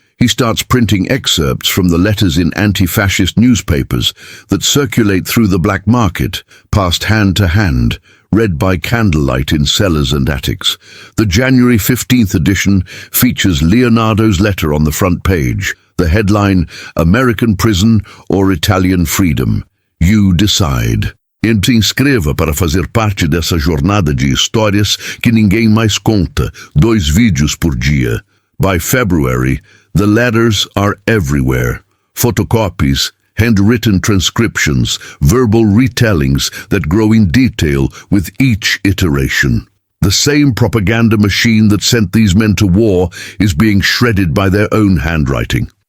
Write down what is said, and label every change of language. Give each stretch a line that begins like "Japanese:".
English: He starts printing excerpts from the letters in anti-fascist newspapers that circulate through the black market, passed hand to hand, read by candlelight in cellars and attics. The January 15th edition features Leonardo's letter on the front page. The headline, American Prison or Italian Freedom. You decide.
Portuguese: Te inscreva para fazer parte dessa jornada de histórias que ninguém mais conta, 2 vídeos por dia.
English: By February, the letters are everywhere. Photocopies, handwritten transcriptions, verbal retellings that grow in detail with each iteration. The same propaganda machine that sent these men to war is being shredded by their own handwriting.